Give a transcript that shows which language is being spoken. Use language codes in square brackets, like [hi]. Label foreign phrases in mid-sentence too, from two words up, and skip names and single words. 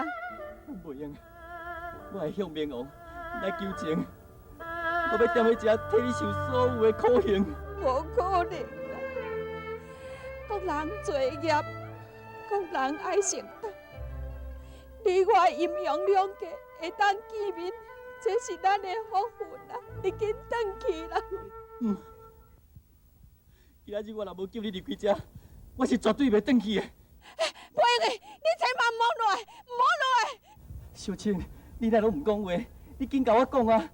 [nan] 袂用，我会向冥王来求情，我要踮喺遮替你受所有的苦刑。无可能啊！各人作业，各人爱承担。你我阴阳两界会当见面，这是咱的福分啊！你紧转去啦！今仔日我若无救你离开遮，我是绝对袂转去的。不用你千万唔好落来，唔好落来！小青，你哪拢唔讲话？你紧甲我讲啊！